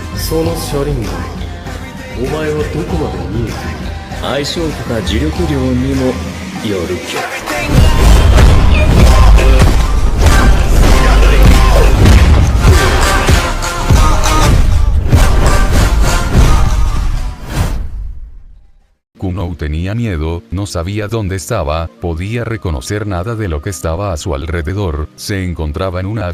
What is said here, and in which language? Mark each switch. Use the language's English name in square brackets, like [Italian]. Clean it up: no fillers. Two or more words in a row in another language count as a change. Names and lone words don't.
[Japanese] その車輪内、お前はどこまで見えている？相性とか磁力量にもよるけど。 [Spanish] Kuno tenía miedo, no sabía dónde estaba, podía reconocer nada de lo que estaba a su alrededor, se encontraba en una